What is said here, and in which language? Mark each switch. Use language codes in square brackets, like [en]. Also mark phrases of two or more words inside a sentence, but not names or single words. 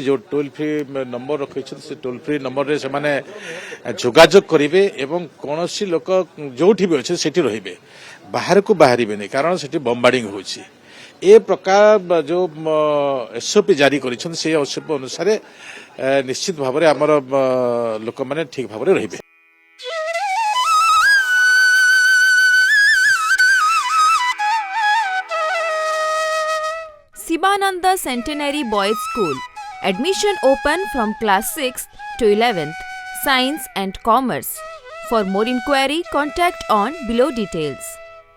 [or] ଯୋଉ ଟୋଲ ଫ୍ରି ନମ୍ବର ରଖିଛନ୍ତି ସେ ଟୋଲ ଫ୍ରି ନମ୍ବରରେ ସେମାନେ ଯୋଗାଯୋଗ କରିବେ ଏବଂ କୌଣସି ଲୋକ ଯୋଉଠି ବି ଅଛି ସେଠି ରହିବେ, ବାହାରକୁ ବାହାରିବେନି, କାରଣ ସେଠି ବମ୍ବାର୍ଡିଂ ହେଉଛି। ଏ ପ୍ରକାର ଯୋଉ ଏସ୍ଓପି ଜାରି କରିଛନ୍ତି ସେ ଏସ୍ଓପି ଅନୁସାରେ ନିଶ୍ଚିତ ଭାବରେ ଆମର ଲୋକମାନେ ଠିକ ଭାବରେ ରହିବେ। [en] Sivananda Centenary Boys School. Admission open from class 6th to 11th. Science and Commerce. For more inquiry, contact on below details.